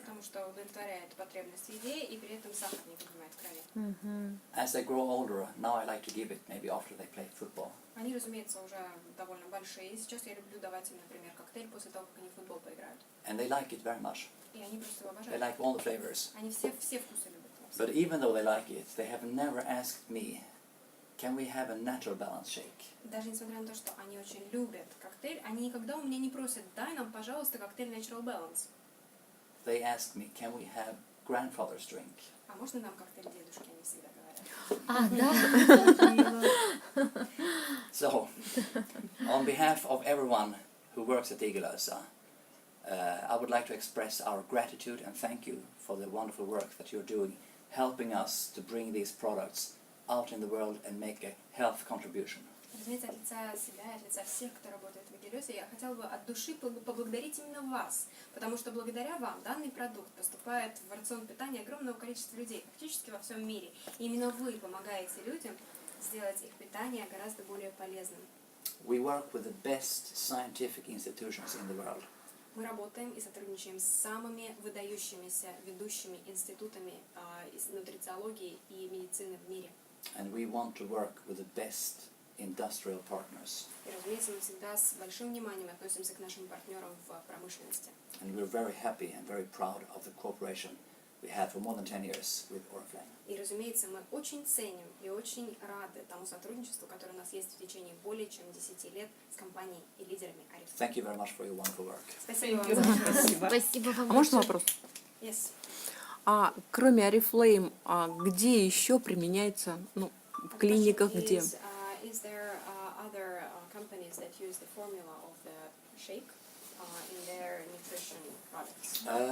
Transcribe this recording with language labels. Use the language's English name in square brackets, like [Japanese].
[Russian] Потому что удовлетворяет потребность в еде и при этом сахар не поднимает в крови. [English] As they grow older, now I like to give it maybe after they play football. [Russian] Они, разумеется, уже довольно большие. И сейчас я люблю давать им, например, коктейль после того, как они в футбол поиграют. [English] And they like it very much. [Russian] И они просто его [English] They [Russian] обожают. [English] like all the flavors. [Russian] Они все вкусы любят. [English] But even though they like it, they have never asked me, can we have a natural balance shake? [Russian] Даже несмотря на то, что они очень любят коктейль, они никогда у меня не просят: дай нам, пожалуйста, коктейль Natural Balance. [English] They ask me, can we have grandfather's drink? [Russian] А можно нам коктейль дедушки, они всегда говорят. А, да. [English] So, on behalf of everyone who works at Igelese, I would like to express our gratitude and thank you for the wonderful work that you're doing, helping us to bring these products out in the world and make a health contribution. [Russian] Разумеется, от лица себя и от лица всех, кто работает в Игелесе, я хотела бы от души поблагодарить именно вас, потому что благодаря вам данный продукт поступает в рацион питания огромного количества людей, практически во всем мире. И именно вы помогаете людям сделать их питание гораздо более полезным. [English] We work with the best scientific institutions in the world. [Russian] Мы работаем и сотрудничаем с самыми выдающимися ведущими институтами нутрициологии и медицины в мире. [English] And we want to work with the best industrial partners. [Russian] И, разумеется, мы всегда с большим вниманием относимся к нашим партнерам в промышленности. [English] And we're very happy and very proud of the cooperation we had for more than 10 years with Oriflame. [Russian] И, разумеется, мы очень ценим и очень рады тому сотрудничеству, которое у нас есть в течение более чем 10 лет с компанией и лидерами Oriflame. [English] Thank you very much for your wonderful work. [Russian] Спасибо вам за ваше Спасибо. Спасибо вам. А можно большое. вопрос? [English] Yes. [Russian] А кроме Oriflame, где еще применяется, ну, в клиниках, где? [English] Is there other companies that use the formula of the shake in their nutrition products?